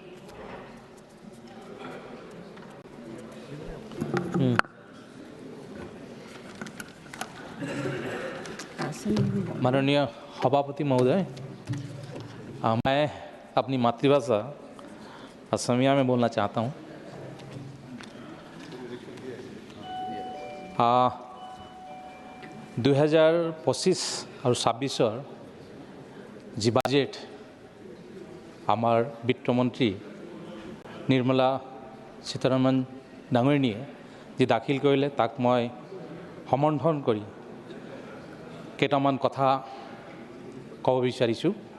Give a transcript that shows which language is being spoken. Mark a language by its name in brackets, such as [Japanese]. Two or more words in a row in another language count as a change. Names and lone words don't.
[Hindi] माननीय सभापति महोदय, मैं अपनी मातृभाषा असमिया में बोलना चाहता हूँ। [Assamese] 2025 আৰু 26 যি বাজেট আমাৰ বিত্তমন্ত্ৰী নিৰ্মলা সীতাৰমণ ডাঙৰীয়ে যি দাখিল কৰিলে তাক মই সমৰ্থন কৰি কেইটামান কথা ক'ব বিচাৰিছোঁ।